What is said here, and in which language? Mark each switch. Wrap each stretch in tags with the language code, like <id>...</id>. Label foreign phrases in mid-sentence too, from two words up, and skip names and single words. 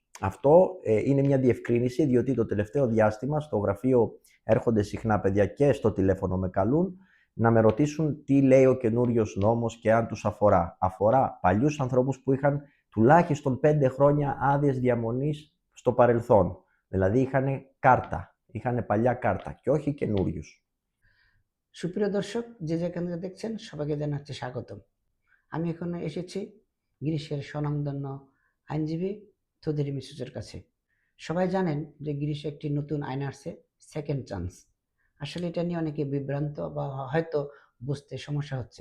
<el>Αυτό είναι μια διευκρίνηση, διότι το τελευταίο διάστημα στο γραφείο έρχονται συχνά παιδιά και στο τηλέφωνο με καλούν να με ρωτήσουν τι λέει ο καινούριος νόμος και αν τους αφορά. Αφορά παλιούς ανθρώπους που είχαν τουλάχιστον 5 χρόνια άδειες διαμονής στο παρελθόν. Δηλαδή είχαν κάρτα, είχαν παλιά κάρτα και όχι καινούριους.</el> <bn>সুপ্রিয় দর্শক, যে যেখান থেকে দেখছেন সবাইকে জানাচ্ছি স্বাগতম। আমি এখন এসেছি গ্রিসের স্বনামধন্য আইনজীবী থুদেরি মিসুচের কাছে। সবাই জানেন যে গ্রিসে একটি নতুন আইন আসছে,</bn> <en>second chance.</en> <bn>আসলে এটা নিয়ে অনেকে বিভ্রান্ত বা হয়তো বুঝতে সমস্যা হচ্ছে।</bn>